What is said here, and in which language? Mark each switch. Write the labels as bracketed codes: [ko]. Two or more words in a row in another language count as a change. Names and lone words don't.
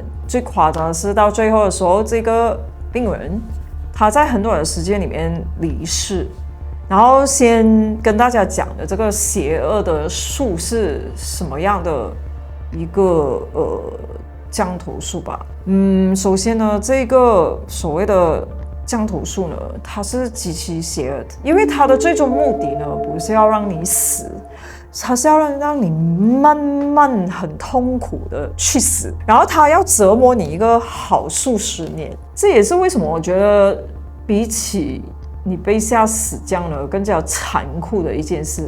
[zh] 最誇張的是到最後的時候，這個病人他在很短的時間裡面離世。然後先跟大家講的這個邪惡的術是什麼樣的一個降頭術吧。首先呢，這個所謂的降頭術呢，它是極其邪惡的，因為它的最終目的呢，不是要讓你死，它是要讓你慢慢很痛苦的去死，然後它要折磨你一個好数十年。這也是為什麼我覺得比起你被下死降了更加殘酷的一件事。